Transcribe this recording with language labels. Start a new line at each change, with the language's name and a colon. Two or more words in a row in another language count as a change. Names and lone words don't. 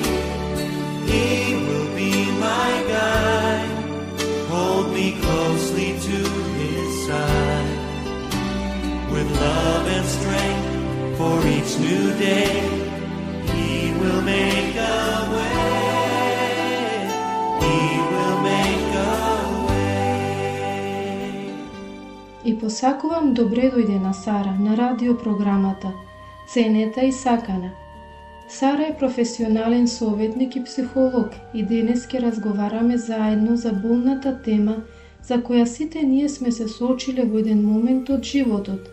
English: He will be my guide, hold me closely to His side. With love and strength for each new day, He will make a way. He will make a way.
Macedonian: И посакувам добре дојде на Сара на радиопрограмата Ценета и сакана. Сара е професионален советник и психолог и денес ќе разговараме заедно за болната тема за која сите ние сме се соочиле во еден момент од животот.